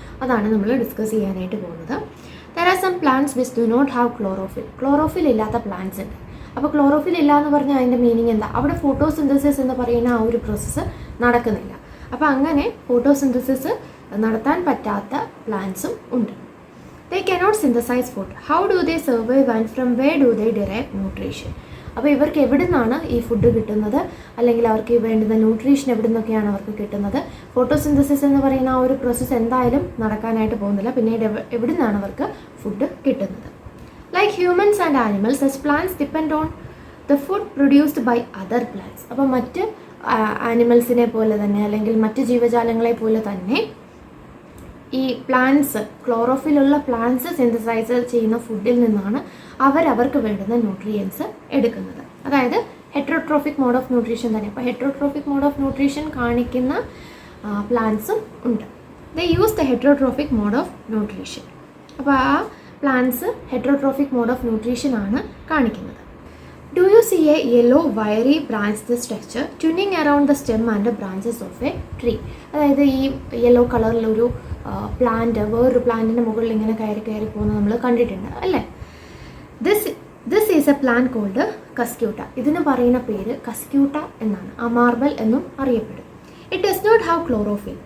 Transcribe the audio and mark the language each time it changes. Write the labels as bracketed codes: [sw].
[ml] അതാണ് നമ്മൾ ഡിസ്കസ് ചെയ്യാനായിട്ട് പോകുന്നത്. [en] There are some plants which do not have chlorophyll. [ml] Chlorophyll ഇല്ലാത്ത പ്ലാന്റ്സ് ഉണ്ട്. അപ്പോൾ ക്ലോറോഫിൽ ഇല്ല എന്ന് പറഞ്ഞാൽ അതിൻ്റെ മീനിങ് എന്താ? അവിടെ ഫോട്ടോസിന്തസിസ് എന്ന് പറയുന്ന ആ ഒരു പ്രോസസ്സ് നടക്കുന്നില്ല. അപ്പോൾ അങ്ങനെ ഫോട്ടോസിന്തസിസ് നടത്താൻ പറ്റാത്ത പ്ലാന്റ്സും ഉണ്ട്. [en] They cannot synthesize food. How do they survive and from where do they derive nutrition? [ml] അപ്പോൾ ഇവർക്ക് എവിടെ നിന്നാണ് ഈ ഫുഡ് കിട്ടുന്നത്, അല്ലെങ്കിൽ അവർക്ക് വേണ്ടുന്ന ന്യൂട്രീഷൻ എവിടെ നിന്നൊക്കെയാണ് അവർക്ക് കിട്ടുന്നത്? ഫോട്ടോസിന്തസിസ് എന്ന് പറയുന്ന ആ ഒരു പ്രോസസ്സ് എന്തായാലും നടക്കാനായിട്ട് പോകുന്നില്ല. പിന്നീട് എവിടെ നിന്നാണ് അവർക്ക് ഫുഡ് കിട്ടുന്നത്? [en] Like humans and animals, such plants depend on the food produced by other plants. [ml] അപ്പോൾ മറ്റ് ആനിമൽസിനെ പോലെ തന്നെ അല്ലെങ്കിൽ മറ്റ് ജീവജാലങ്ങളെ പോലെ തന്നെ ഈ പ്ലാന്റ്സ്, ക്ലോറോഫിലുള്ള പ്ലാന്റ്സ് സിന്തസൈസ് ചെയ്യുന്ന ഫുഡിൽ നിന്നാണ് അവർക്ക് വേണ്ടുന്ന ന്യൂട്രിയൻസ് എടുക്കുന്നത്. അതായത് ഹെറ്ററോട്രോഫിക് മോഡ് ഓഫ് ന്യൂട്രീഷൻ തന്നെ. അപ്പോൾ ഹെറ്ററോട്രോഫിക് മോഡ് ഓഫ് ന്യൂട്രീഷൻ കാണിക്കുന്ന പ്ലാന്റ്സും ഉണ്ട്. [en] They use the heterotrophic mode of nutrition. [ml] അപ്പോൾ ആ plants heterotrophic mode of nutrition ആണ് കാണിക്കുന്നത്. [en] Do you see a yellow wiry branched structure tuning around the stem and the branches of a tree? [ml] അതായത് ഈ yellow കളറിലൊരു plant വേറൊരു പ്ലാന്റിൻ്റെ മുകളിൽ ഇങ്ങനെ കയറി പോകുന്നത് നമ്മൾ കണ്ടിട്ടുണ്ട് അല്ലേ? [en] This is a plant called cuscuta. [ml] ഇതിന് പറയുന്ന പേര് കസ്ക്യൂട്ട എന്നാണ്. അമാർബൽ എന്നും അറിയപ്പെടും. [en] It does not have chlorophyll.